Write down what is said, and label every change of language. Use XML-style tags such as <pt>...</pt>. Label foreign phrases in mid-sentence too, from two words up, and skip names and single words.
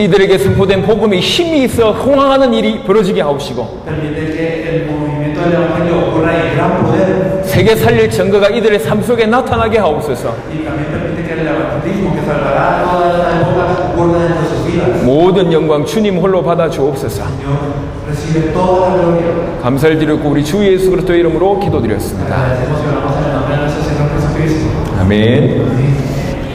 <ko>이들에게 선포된 복음이 힘이 있어 흥황하는 일이 벌어지게 하옵시고</ko> <es>Permite que el movimiento del evangelio ocurra en gran poder.</es> <ko>세계 살릴 증거가 이들의 삶 속에 나타나게 하옵소서.</ko> <es>Y también permite que el evangelismo que salvará toda esta época ocurra dentro de sus vidas.</es> <ko>모든 영광 주님 홀로 받아 주옵소서.</ko> <es>Señor, recibe toda la gloria.</es> <ko>감사를 드렸고 우리 주 예수 그리스도의 이름으로 기도드렸습니다.</ko> <es>Agradecemos y oramos en el nombre de nuestro Señor Jesucristo.</es> <ko>아멘.</ko> <es>Amén.</es>